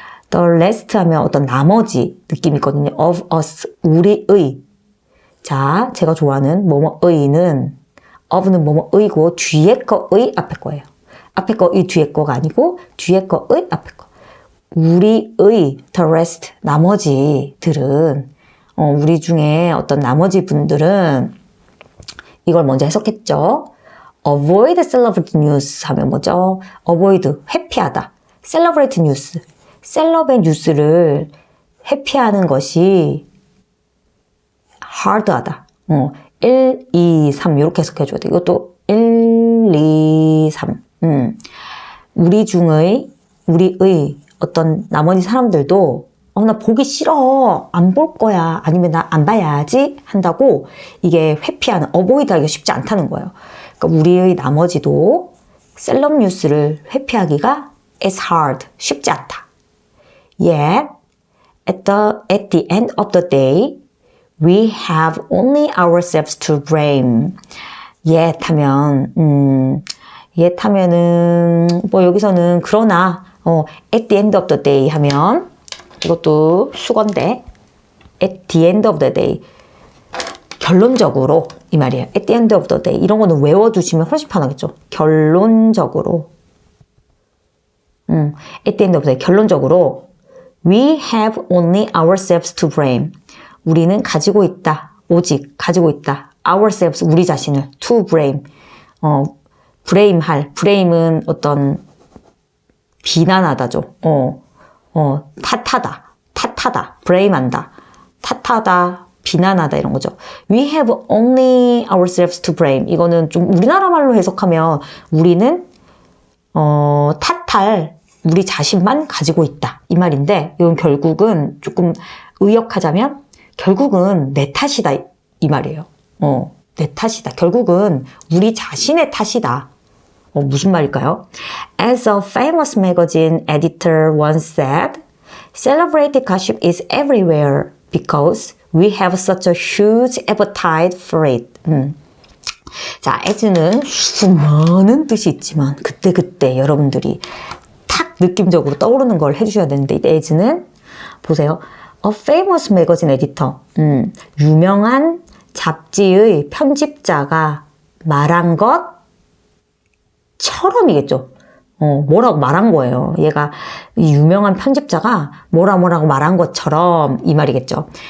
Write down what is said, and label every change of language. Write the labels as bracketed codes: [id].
[ko] the rest 하면 어떤 나머지 느낌이 있거든요. [en] of us. [ko] 우리의. 자, 제가 좋아하는 뭐뭐의는 of는 뭐뭐의고 뒤에 거의 앞에 거예요. 앞에 거의 뒤에 거가 아니고 뒤에 거의 앞에 거. 우리의 the rest. 나머지들은 우리 중에 어떤 나머지 분들은 이걸 먼저 해석했죠. [en] avoid celebrity news [ko] 하면 뭐죠? [en] avoid, [ko] 회피하다. [en] celebrate news. [ko] 셀럽의 뉴스를 회피하는 것이 hard하다. 1, 2, 3 이렇게 해석해줘야 돼. 이것도 1, 2, 3. 우리의 어떤 나머지 사람들도 나 보기 싫어. 안 볼 거야. 아니면 나 안 봐야지 한다고 이게 회피하는, 어보이드하기가 쉽지 않다는 거예요. 그러니까 우리의 나머지도 셀럽 뉴스를 회피하기가 [en] is hard. [ko] 쉽지 않다. [en] Yet, at the end of the day, we have only ourselves to blame. [ko] Yet 하면은 뭐 여기서는 그러나 [en] at the end of the day [ko] 하면 이것도 수건데 [en] at the end of the day. [ko] 결론적으로 이 말이에요. [en] at the end of the day. [ko] 이런 거는 외워두시면 훨씬 편하겠죠. 결론적으로. [en] at the end of the day. [ko] 결론적으로 [en] we have only ourselves to blame. [ko] 우리는 가지고 있다. 오직 가지고 있다. [en] ourselves, [ko] 우리 자신을 [en] to blame. [ko] blame할. blame은 어떤 비난하다죠. 탓하다. blame한다. 탓하다. 비난하다 이런 거죠. [en] We have only ourselves to blame. [ko] 이거는 좀 우리나라 말로 해석하면 우리는 탓할 우리 자신만 가지고 있다. 이 말인데 이건 결국은 조금 의역하자면 결국은 내 탓이다. 이 말이에요. 내 탓이다. 결국은 우리 자신의 탓이다. 무슨 말일까요? [en] As a famous magazine editor once said, celebrity gossip is everywhere because we have such a huge appetite for it. [ko] 자, as는 수많은 뜻이 있지만 그때 여러분들이 탁 느낌적으로 떠오르는 걸 해주셔야 되는데 이 as는 보세요. [en] A famous magazine editor. [ko] 유명한 잡지의 편집자가 말한 것처럼이겠죠. 뭐라고 말한 거예요. 얘가 이 유명한 편집자가 뭐라고 말한 것처럼 이 말이겠죠.